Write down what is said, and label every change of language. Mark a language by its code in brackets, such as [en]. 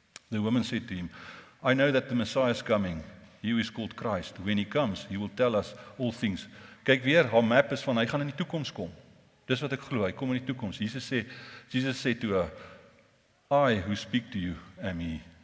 [en] The woman said to him, I know that the Messiah is coming. He who is called Christ. When he comes, he will tell us all things. [af] Kyk weer, haar map is van, hy gaan in die toekoms kom. Dis wat ek glo, hy kom in die toekoms. [en] Jesus sê to her, I who speak to you am he.